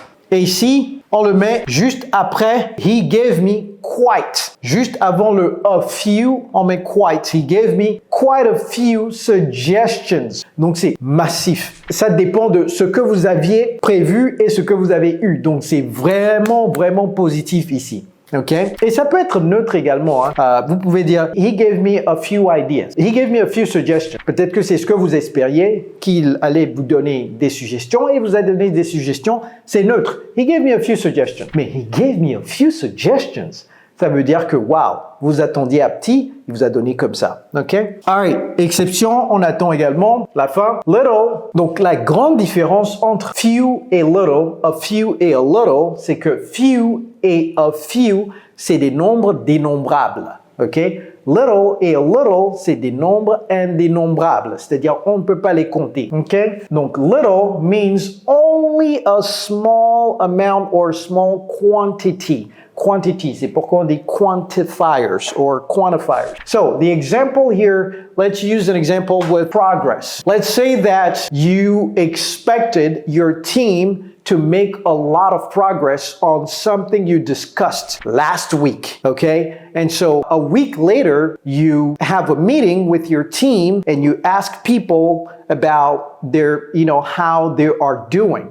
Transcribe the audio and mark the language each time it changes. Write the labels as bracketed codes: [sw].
[fr] Et ici, on le met juste après [en] he gave me quite. [fr] Juste avant le a few, on met quite. [en] He gave me quite a few suggestions. [fr] Donc c'est massif. Ça dépend de ce que vous aviez prévu et ce que vous avez eu. Donc c'est vraiment positif ici. OK? Et ça peut être neutre également. Hein. Vous pouvez dire [en] he gave me a few ideas. He gave me a few suggestions. [fr] Peut-être que c'est ce que vous espériez qu'il allait vous donner des suggestions et vous a donné des suggestions. C'est neutre. [en] He gave me a few suggestions. Mais he gave me a few suggestions. [fr] Ça veut dire que, wow, vous attendiez à petit, il vous a donné comme ça. OK? Alright. Exception, on attend également la fin. Little. Donc, la grande différence entre few et little, a few et a little, c'est que few et a few, c'est des nombres dénombrables. OK? Little et a little, c'est des nombres indénombrables. C'est-à-dire, on ne peut pas les compter. OK? [en] Donc, little means only a small amount or small quantity. [fr] Quantity, c'est pourquoi on dit quantifiers or quantifiers. [en] So the example here, let's use an example with progress. Let's say that you expected your team to make a lot of progress on something you discussed last week, okay? And so a week later, you have a meeting with your team and you ask people about their, how they are doing.